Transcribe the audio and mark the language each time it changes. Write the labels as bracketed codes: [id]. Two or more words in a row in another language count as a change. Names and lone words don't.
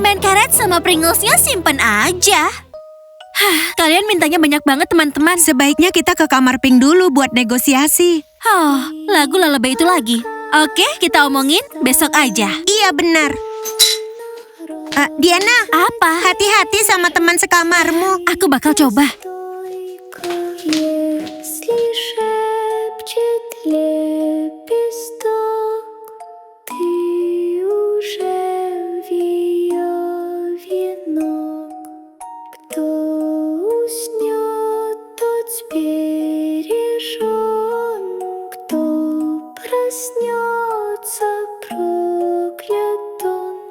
[id] Permen karet sama Pringlesnya simpen aja. Kalian mintanya banyak banget teman-teman. Sebaiknya kita ke kamar pink dulu buat negosiasi. Lagu lalebay itu lagi. Oke, kita omongin besok aja. Iya benar. Diana, Apa? hati-hati sama teman sekamarmu. Aku bakal coba. [ru] Если шепчет лепесток, ты уже в ее венок. Кто уснет, тот сбережен, кто проснется, проклят он.